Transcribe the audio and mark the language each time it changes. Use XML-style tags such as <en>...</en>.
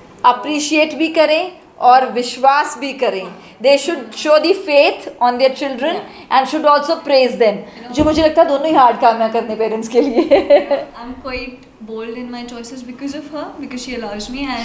<hi>Appreciate भी करें और विश्वास भी करें.</hi> <en>They should show the faith on their children and should also praise them.</en> <hi>जो मुझे लगता है दोनों ही हार्ड काम है करने पेरेंट्स के लिए.</hi> <en>I'm quite bold in my choices because of her, because she allows me, and</en>